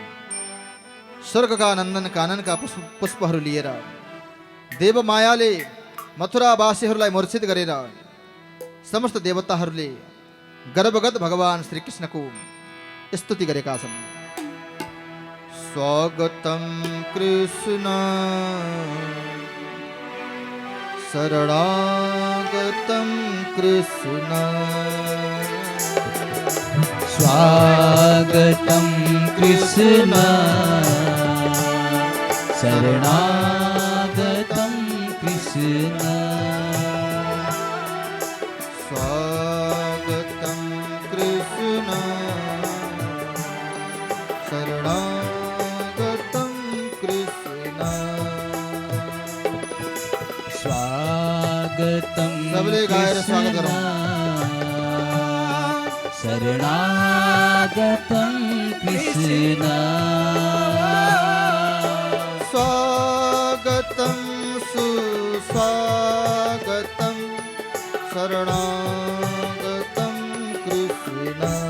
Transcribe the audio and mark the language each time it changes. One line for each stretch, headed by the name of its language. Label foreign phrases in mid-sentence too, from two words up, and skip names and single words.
Nepali: स्वर्गका नन्दन काननका पुष्पहरू लिएर देव मायाले मथुरावासीहरूलाई मूर्छित गरेर समस्त देवताहरूले गर्भगत भगवान श्री कृष्णको स्तुति गरेका छन्।
Sanskrit: स्वागतम कृष्ण शरणागतम कृष्ण, स्वागतं कृष्ण शरणागतं कृष्ण, स्वागतं कृष्ण शरणागतं कृष्ण, स्वागतं
Nepali: सबले गाएर स्वागत गरौँ।
Sanskrit: शरणागतं कृष्ण, स्वागतं सुस्वागतं शरणागतं कृष्ण,